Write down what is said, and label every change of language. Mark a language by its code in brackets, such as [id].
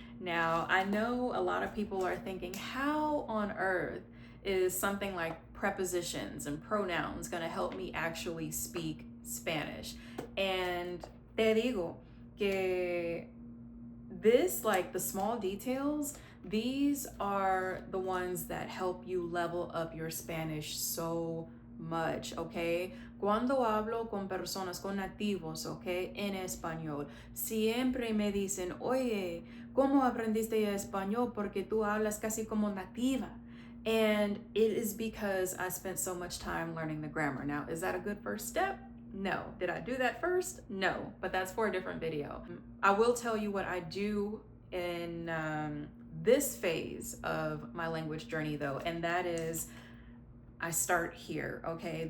[en] Now, I know a lot of people are thinking, how on earth is something like prepositions and pronouns going to help me actually speak Spanish? And [es] te digo que [en] this, like the small details, these are the ones that help you level up your Spanish so much, okay? [es] Cuando hablo con personas, con nativos, okay, en español, siempre me dicen, oye, ¿cómo aprendiste español? Porque tú hablas casi como nativa. [en] And it is because I spent so much time learning the grammar. Now, is that a good first step? No. Did I do that first? No, but that's for a different video. I will tell you what I do in this phase of my language journey though, and that is I start here, okay?